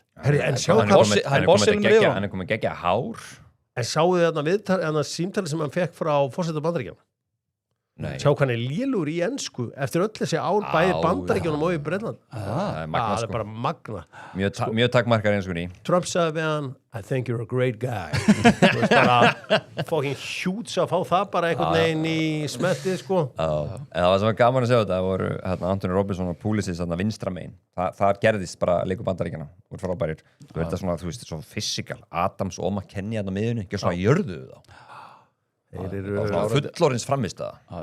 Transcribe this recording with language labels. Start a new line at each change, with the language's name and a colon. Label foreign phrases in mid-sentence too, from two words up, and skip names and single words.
Icelandic: Hann komið geggja hár. En sáu þið þarna símtali sem hann fekk frá forseta Bandaríkjanna? Sjá hvað hann lélugur í ensku eftir öll þessi ár bæði Bandaríkjunum og í Bretland. Það er bara magna. Mjög takkmarkar enskunni. Trump sagði við hann,
English: I think you're a great guy.
Icelandic: Þú veist bara
English: fucking huge
Icelandic: að fá það bara einhvern veginn í smettið sko. En það var sem var gaman að segja þetta, það voru Anthony Robinson og Pulisic vinstra megin. Það gerðist bara leikur Bandaríkjana, voru frábærir. Þetta svona, þú veist, svo physical. Adams og McKennie á miðjunni, ekki svona jörðuðu þá. Fullorins frammistaða.